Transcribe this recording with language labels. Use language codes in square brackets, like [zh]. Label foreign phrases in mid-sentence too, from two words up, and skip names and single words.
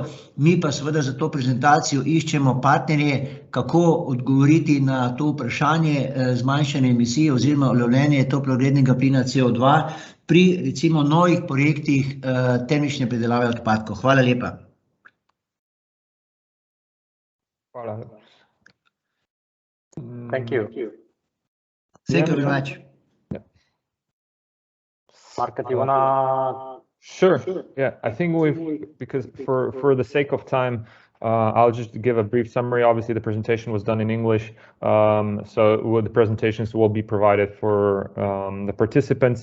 [sl] Mi pa seveda za to prezentacijo iščemo partnerje, kako odgovoriti na to vprašanje zmanjšanja emisij oziroma lovljenje toplogrednega plina CO2 pri recimo novih projektih termične predelave odpadkov. Hvala lepa. Hvala. [en] Thank you. Thank you very much. Marko, do you wanna? Sure. Yeah, I think because for the sake of time, I'll just give a brief summary. Obviously, the presentation was done in English, so the presentations will be provided for the participants.